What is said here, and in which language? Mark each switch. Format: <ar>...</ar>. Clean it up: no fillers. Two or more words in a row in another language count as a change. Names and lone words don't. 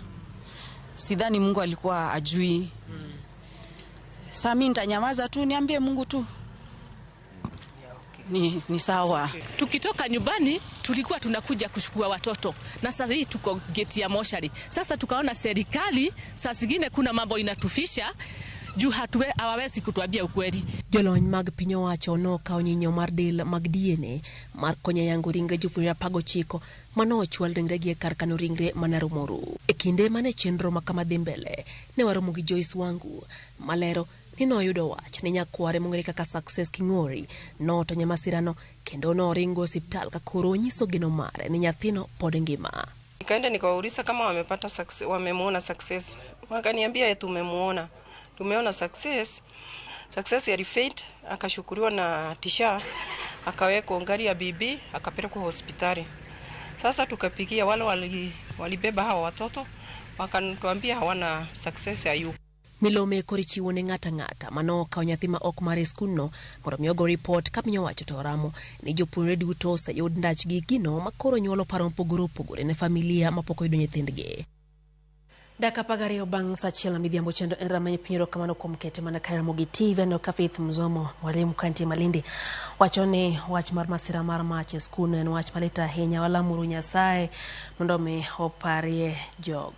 <sw>Sidhani Mungu alikuwa ajui. Sasa mimi nitanyamaza tu niambie Mungu tu. Ni sawa. Tukitoka nyumbani tulikuwa tunakuja kuchukua watoto na sasa hii tuko geti ya moshari. Sasa tukaona serikali saa zingine kuna mambo inatufisha juu hawawezi kutuambia ukweli.</sw> <luo>Jolony mag piny owacho no kawo nyinyo mar del mag DNA mar konyo yango ringre jopuonjre pago chiko mano ochwal ringre gi kar kano ringre ma Naromoru. E kinde mane chenro makama dhi mbele ne waromo gi Joyce Wangu malero nino yudo wach ni nyakware mong'ere kaka Success King'ori no to nyamasirano kendo no ringo hospital ka koro nyiso geno mare ni nyathino pod ngima.</luo> <sw>Nikaenda nikawauliza kama wamepata success, wamemuona Success. Wakaniambia tumemuona. Tumeona Success. Success alifaint, akashukuriwa na Tisha, akawekwa ngari ya bibi, akapelekwa hospitali. Sasa tukapigia wale walibeba hawa watoto, wakanituambia hawana Success ayu.</sw> <luo>Milome korichiwo ne ng'ata mano ka nyathi ma ok mare skuno mondo mi ogo report ka piny owacho to ramo ni jopuonjre duto oseyud ndachgi gino makoro nyuolo paro mopogore ne familia mapok oyudo nyithindgi. Daka pagari obang sachiel midhiambo chendo ramanye pinyro kamano kuom kete mana Karamogi TV no ka Faith Mzomo mwalimu kanti Malindi wacho ni wach mar masira mar mach e skul en wach malita ahinya walamuru Nyasaye mondo mi oparie jogo.</luo>